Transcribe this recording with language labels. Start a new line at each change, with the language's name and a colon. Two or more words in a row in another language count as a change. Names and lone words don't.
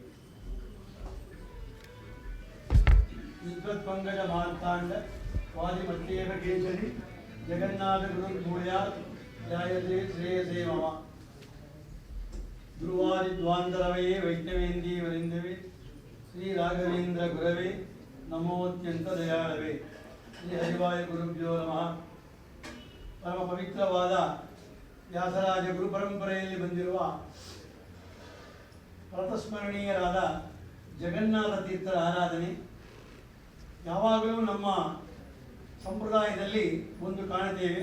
Sanskrit: ವಿದ್ವತ್ಪಂಕಜ ಮಾರ್ತಾಂಡ ವಾದಿಮತ್ಯೇವ ಕೇಸರಿ ಜಗನ್ನಾಥ ಗುರುರ್ಭೂಯಾತ್ ಧ್ಯಾಯತೆ ಶ್ರೇಯಸೇ ಮಮ ಧ್ರುವಾದಿದ್ವಾಂತರವಯೇ ವೈಷ್ಣವೇಂದೀ ವರಿಂದವೇ ಶ್ರೀ ರಾಘವೇಂದ್ರ ಗುರವೇ ನಮೋತ್ಯಂತ ದಯಾಳವೇ ಶ್ರೀ ಹರಿವಾಯ ಗುರುಭ್ಯೋ ನಮಃ.
Kannada: ಪರಮ ಪವಿತ್ರವಾದ ವ್ಯಾಸರಾಜ ಗುರು ಪರಂಪರೆಯಲ್ಲಿ ಬಂದಿರುವ ಪ್ರತಸ್ಮರಣೀಯರಾದ ಜಗನ್ನಾಥ ತೀರ್ಥರ ಆರಾಧನೆ ಯಾವಾಗಲೂ ನಮ್ಮ ಸಂಪ್ರದಾಯದಲ್ಲಿ ಒಂದು ಕಾಣುತ್ತೇವೆ.